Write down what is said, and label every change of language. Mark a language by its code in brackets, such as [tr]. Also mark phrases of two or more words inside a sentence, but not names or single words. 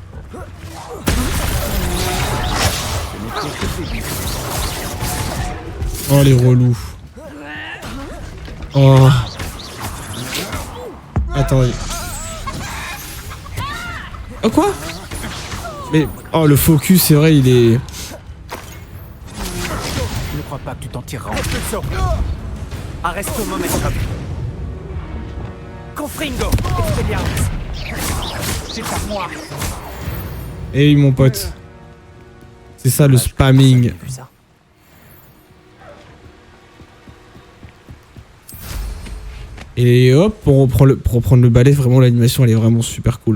[fr] Oh les relous. Oh. Attendez. Oh quoi? Mais... Oh le focus c'est vrai il est... Je ne crois pas que tu t'en tireras. Expulsion. Arresto momentum. Confringo. Expelliarmus. C'est à moi. Hey mon pote. C'est ça le spamming. Vu ça. Et hop, pour reprendre le balai, vraiment l'animation elle est vraiment super cool.